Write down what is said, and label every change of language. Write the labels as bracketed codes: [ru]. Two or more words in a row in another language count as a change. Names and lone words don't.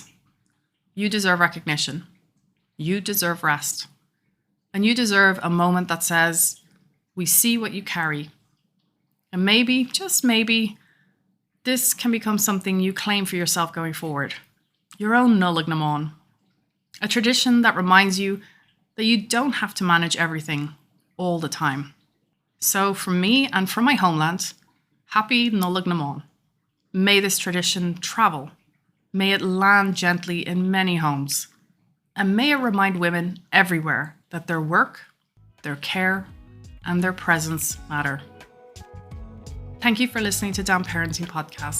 [en] You deserve recognition. You deserve rest. And you deserve a moment that says, we see what you carry. And maybe, just maybe, this can become something you claim for yourself going forward. Your own Nollaig, mBan. A tradition that reminds you that you don't have to manage everything all the time. So from me and from my homeland, happy Nollaig na mBan. May this tradition travel. May it land gently in many homes. And may it remind women everywhere that their work, their care, and their presence matter. Thank you for listening to Damn Parenting Podcast.